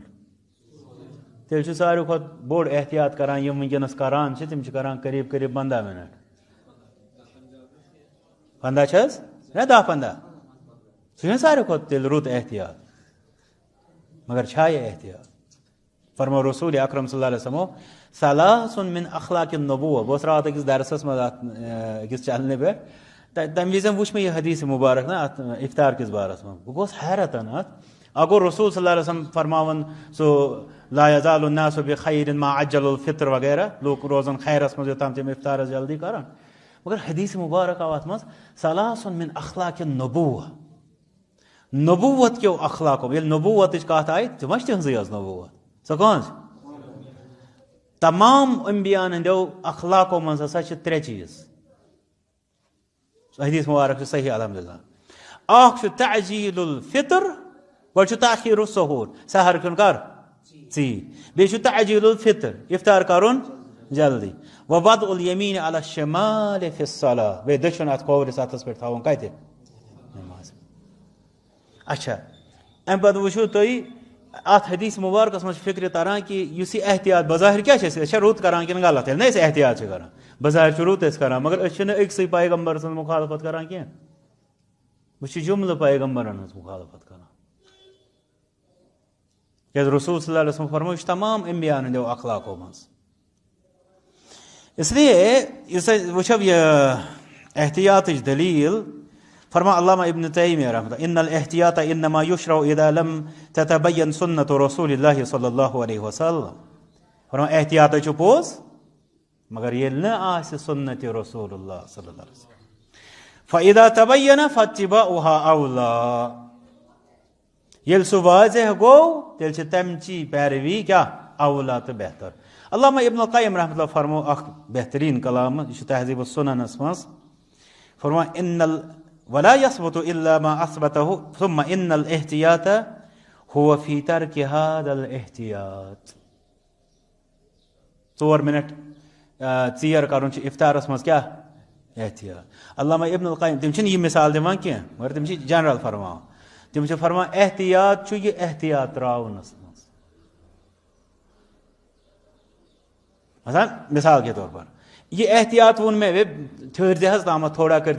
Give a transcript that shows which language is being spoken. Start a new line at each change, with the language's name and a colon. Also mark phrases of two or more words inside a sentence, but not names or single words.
Kashmiri: تیٚلہِ چھُ ساروی کھۄتہٕ بوٚڑ احتیاط کران یِم وٕنکیٚنس کران چھِ تِم چھِ کران قریٖب قریٖب 15 مِنٹ. 15 چھِ حظ نہ 10-15 سُہ چھُنہ ساروی کھۄتہٕ تیٚلہِ رُت احتیاط. مگر چھا یہِ احتیاط؟ فرمو رسول اکرم
Arabic: صلی اللہ علیہ وسلم ثلاث من اخلاق النبوہ.
Kashmiri: بہٕ اوسُس راتھ أکِس درسس منٛز اتھ أکِس چنلہِ پٮ۪ٹھ تمہِ وِزِ وٕچھ مےٚ یہِ حدیث مُبارک نہ اتھ افطار کِس بارس منٛز. بہٕ گوٚوُس حیرتن اتھ. اکھ گوٚو رسول
Arabic: صلی اللہ علیہ وسلم
Kashmiri: فرماوان سُہ
Arabic: لا یزال الناس بخیر ما عجلوا الفطر
Kashmiri: وغیرہ لوٗکھ روزن خیرس منٛز یوٚتام تِم افطارس جلدی کران. مگر حدیث مُبارک آو اتھ منٛز
Arabic: ثلاث من اخلاق النبوہ.
Kashmiri: نبوت کیو اخلاقو. ییٚلہِ نبوتٕچ کتھ آیہِ تہِ ما چھِ تِہنٛزٕے ٲس نبوت. سۄ کٕہٕنٛز؟ تمام انبیاہن ہٕنٛدیو اخلاقو منٛز ہسا چھِ 3 چیٖز. حدیث مبارک چھُ صحیح الحمدللہ. اکھ چھُ
Arabic: تعجیل الفطر
Kashmiri: گۄڈٕ چھُ
Arabic: تاخیر الظہور
Kashmiri: سحر کھیوٚن کر ژیٖرۍ. بیٚیہِ چھُ
Arabic: تعجیل الفطر
Kashmiri: افطار کرُن جلدی.
Arabic: ووضع الیمیٖن علی الشمال فی الصلاة.
Kashmiri: بیٚیہِ دٔچھُن اتھ کھوورِس اتھس پٮ۪ٹھ تھاوُن کتہِ؟ نماز. اچھا امہِ پتہٕ وٕچھِو تُہۍ اتھ حدیث مُبارکس منٛز چھِ فکرِ تران کہِ یُس یہِ احتیاط بظاہر کیٛاہ چھِ أسۍ چھا رُت کران کِنہٕ غلط؟ ییٚلہِ نہ أسۍ احتیاط چھِ کران بظاہر چھُ رُت أسۍ کران مگر أسۍ چھِنہٕ أکسٕے پیغمبر سٕنٛز مُخالفت کران کینٛہہ. بہٕ چھُس جملہٕ پیغمبرن ہٕنٛز مُخالفت کران. کیٛازِ رسول
Arabic: صلی اللہ علیہ وسلم
Kashmiri: فرموو یہِ چھُ تمام انبیاہن ہٕنٛدیو اخلاقو منٛز. اسلیے یُس أسۍ وٕچھو یہِ احتیاطٕچ دٔلیٖل فرما علامہ ابن تیمیہ
Arabic: رحمۃ اللہ ان الاحتیاط انما یشرع اذا لم تتبین سنت رسول اللہ صلی اللہ علیہ وسلم.
Kashmiri: فرما احتیاط چھُ پوٚز مگر ییٚلہِ نہٕ آسہِ
Arabic: سنت رسول اللہ صلی اللہ علیہ وسلم. فاذا تبین فاتباؤها اولیٰ.
Kashmiri: ییٚلہِ سُہ واضح گوٚو تیٚلہِ چھِ تمچی پیروی کیٛاہ اولیٰ تہٕ بہتر. علامہ ابن القیم
Arabic: رحمۃ اللہ
Kashmiri: فرمو اکھ بہتریٖن کلام یہِ چھُ تہذیب السننس منٛز.
Arabic: فرما ان ولا يثبت الا ما اثبته ثم ان الاحتياط هو في ترك هذا الاحتياط.
Kashmiri: 4 مِنٹ ژیر کرُن چھُ افطارس منٛز کیٛاہ احتیاط. علامہ ابن القیم تِم چھِنہٕ یہِ مثال دِوان کینٛہہ مگر تِم چھِ جنرل فرماوان. تِم چھِ فرماوان احتیاط چھُ یہِ احتیاط تراونس منٛز.
Urdu: مثال کے طور پر
Kashmiri: یہِ احتیاط ووٚن مےٚ ٹھٔہرۍ زِ حظ تامتھ تھوڑا کٔرِتھ.